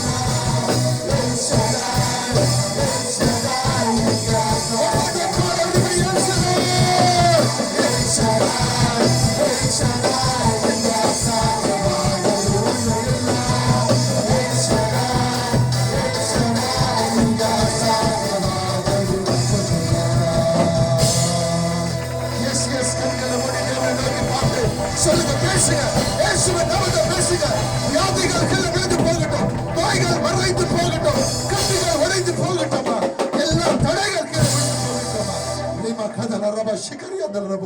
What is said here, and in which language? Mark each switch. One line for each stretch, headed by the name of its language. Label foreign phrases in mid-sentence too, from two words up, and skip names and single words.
Kannada: El Shaddai, El Shaddai, ನಿನ್ಗೆ ಅಸಾಧ್ಯವಾದದ್ದು El Shaddai, El Shaddai, ನಿನ್ಗೆ ಅಸಾಧ್ಯವಾದದ್ದು ಒಂದು ಇಲ್ಲ. El Shaddai, El Shaddai, ನಿನ್ಗೆ ಅಸಾಧ್ಯವಾದದ್ದು ಒಂದು ಇಲ್ಲ.
English: Yes, yes,
Tamil: கண்களை மூடி தேவனை நோக்கி பார்த்து சொல்லுங்க, பேசுங்க. இயேசுவின் நாமத்தை பேசுங்க. வியாதிகள் கீழே விழுந்து போகட்டும், நோய்கள் மறைந்து போகட்டும், கட்டுகள் உடைந்து போகட்டுமா, எல்லா தடைகள் கீழே விழுந்து போகட்டுமா. லீமா கதல ரபா ஷிகரியா தல ரபோ.